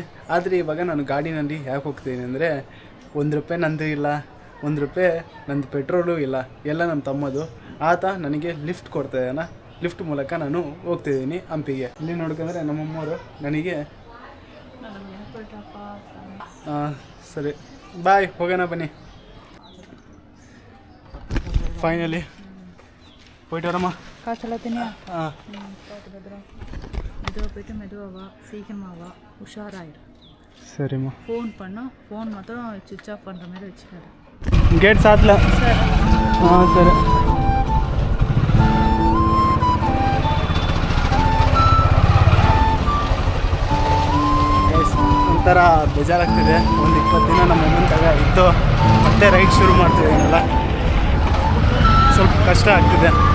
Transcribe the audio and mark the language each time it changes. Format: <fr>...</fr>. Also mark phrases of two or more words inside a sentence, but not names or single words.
<kn>ಆದರೆ ಇವಾಗ ನಾನು ಗಾಡಿನಲ್ಲಿ ಯಾಕೆ ಹೋಗ್ತೀನಿ ಅಂದರೆ ₹1 ನಂದು ಇಲ್ಲ, ₹1 ನಂದು ಪೆಟ್ರೋಲು ಇಲ್ಲ, ಎಲ್ಲ ನಮ್ಮ ತಮ್ಮದು. ಆತ ನನಗೆ ಲಿಫ್ಟ್ ಕೊಡ್ತಾಯಿದ್ದಾನ. ಲಿಫ್ಟ್ ಮೂಲಕ ನಾನು ಹೋಗ್ತಿದ್ದೀನಿ ಹಂಪಿಗೆ. ಇಲ್ಲಿ ನೋಡ್ಕೊಂಡ್ರೆ ನಮ್ಮಮ್ಮವರು ನನಗೆ ಸರಿ ಬಾಯ್, ಹೋಗೋಣ ಬನ್ನಿ.</kn> <ta>ಫೈನಲಿ போயிட்டு காசெல்லாம் தனியா போயிட்டு மெதுவாக சீக்கிரமாவா உஷாராயிடும். சரிம்மா. ஃபோன் பண்ணோம், ஃபோன் மாத்திரம்</ta> <en>switch off</en> <ta>பண்ணுற மாதிரி வச்சுக்காது. கேட் சாத்தில். சரி.</ta> <kn>ಒಂಥರ ಬೇಜಾರಾಗ್ತಿದೆ. ಒಂದು 20 ದಿನ ನಮ್ಮ ಅಮ್ಮನ ತಗ ಇದ್ದು ಮತ್ತೆ ರೈಡ್ ಶುರು ಮಾಡ್ತಿದ್ದೀನಲ್ಲ, ಸ್ವಲ್ಪ ಕಷ್ಟ ಆಗ್ತಿದೆ.</kn>